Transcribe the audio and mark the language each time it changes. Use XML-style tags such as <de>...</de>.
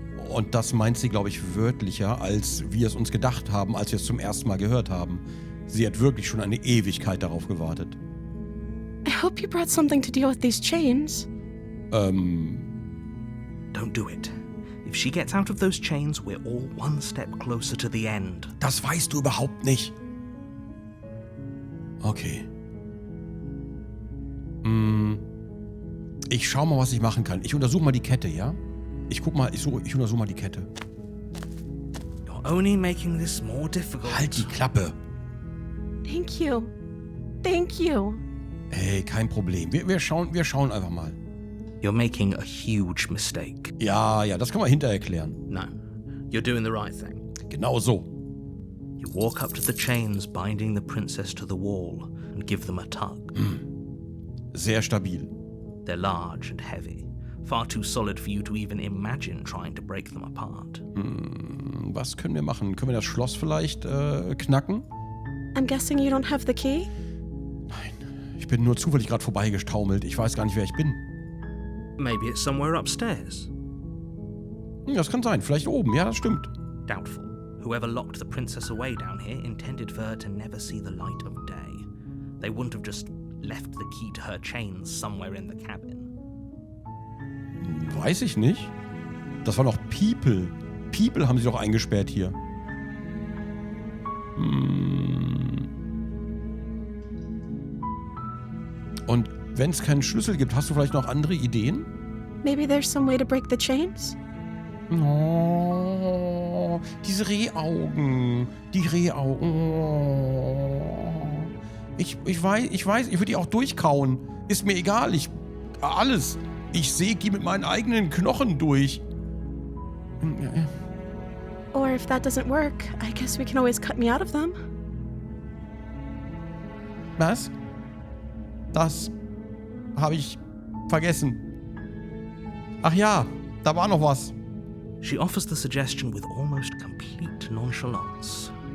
<de>Und das meint sie, glaube ich, wörtlicher, als wir es uns gedacht haben, als wir es zum ersten Mal gehört haben. Sie hat wirklich schon eine Ewigkeit darauf gewartet.</de> <en>I hope you brought something to deal with these chains. Don't do it. If she gets out of those chains, we're all one step closer to the end.</en> <de>Das weißt du überhaupt nicht. Okay. Ich schau mal, was ich machen kann. Ich untersuche mal die Kette, ja? Ich untersuche mal die Kette.</de> <en>You're only making this more difficult.</en> <de>Halt die Klappe.</de> <en>Thank you. Thank you.</en> <de>Hey, kein Problem. Wir schauen einfach mal.</de> <en>You're making a huge mistake.</en> <de>Ja, das kann man hinterher erklären.</de> <en>No, you're doing the right thing.</en> <de>Genau so.</de> <en>You walk up to the chains binding the princess to the wall and give them a tug.</en> <de>Sehr stabil.</de> <en>They're large and heavy, far too solid for you to even imagine trying to break them apart.</en> <de>Was können wir machen? Können wir das Schloss vielleicht knacken?</de> <en>I'm guessing you don't have the key?</en> <de>Nein, ich bin nur zufällig gerade vorbeigestaumelt. Ich weiß gar nicht, wer ich bin.</de> <en>Maybe it's somewhere upstairs.</en> <de>Das kann sein. Vielleicht oben. Ja, das stimmt.</de> <en>Doubtful. Whoever locked the princess away down here intended for her to never see the light of day. They wouldn't have just left the key to her chains somewhere in the cabin.</en> <de>Weiß ich nicht. Das war noch People. People haben sie doch eingesperrt hier. Und wenn es keinen Schlüssel gibt, hast du vielleicht noch andere Ideen?</de> <en>Maybe there's some way to break the chains?</en> <de>Oh, diese Rehaugen. Die Rehaugen. Oh. Ich weiß, ich würde die auch durchkauen. Ist mir egal. Alles. Ich säge die mit meinen eigenen Knochen durch.</de> <en>Or if that doesn't work, I guess we can always cut me out of them.</en> <de>Was? Das habe ich vergessen. Ach ja, da war noch was.</de> <en>She offers the suggestion with almost complete nonchalance.</en>